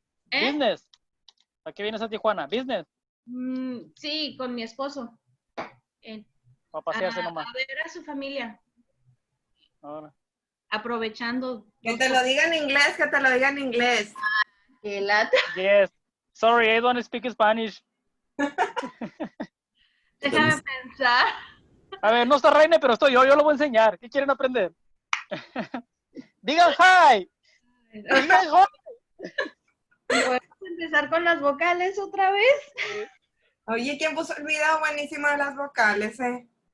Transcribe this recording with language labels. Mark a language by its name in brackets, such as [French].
[Spanish] ¿eh? Business. Aquí vienes a Tijuana, business. Sí, con mi esposo. Para pasearse nomás. A ver a su familia, Ahora. aprovechando. Que te lo diga en inglés, que te lo diga en inglés. Que lata. [English] Yes. Sorry, I don't speak Spanish. [Spanish] Déjame pensar. A ver, no está Rayner, pero estoy yo lo voy a enseñar. ¿Qué quieren aprender? Digan hi. Digan hi. ¿Podemos empezar con las vocales otra vez? Oye, ¿quién puso el video buenísimo de las vocales, eh?